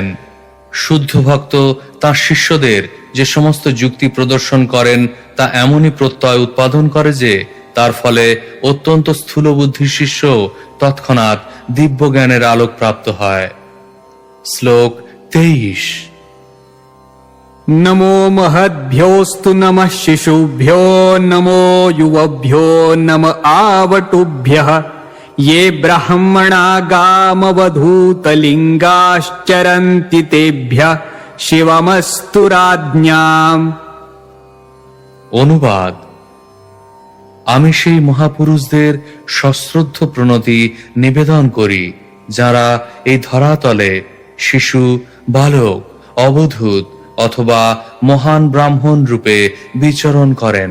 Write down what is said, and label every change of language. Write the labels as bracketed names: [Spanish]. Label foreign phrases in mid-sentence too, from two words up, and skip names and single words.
[Bangla] শুদ্ধ ভক্ত তার শিষ্যদের যে সমস্ত যুক্তি প্রদর্শন করেন, তা এমনই প্রত্যয় উৎপাদন করে যে তার ফলে অত্যন্ত স্থূল বুদ্ধির শিষ্য তৎক্ষণাৎ দিব্য জ্ঞানের আলোক প্রাপ্ত হয়। শ্লোক ২৩। [Sanskrit] नमो महद्भ्योऽस्तु नमः शिशुभ्यो नमो युवभ्यो नम आवटुभ्यः ये ब्राह्मणा गामवधूतलिङ्गाश्चरन्ति तेभ्यः शिवमस्तु राज्ञाम्। [Bangla] অনুবাদ: আমি সেই মহাপুরুষদের সশ্রদ্ধ প্রণতি নিবেদন করি, যারা এই ধরাতলে শিশু, বালক, অবধূত অথবা মহান ব্রাহ্মণ রূপে বিচরণ করেন।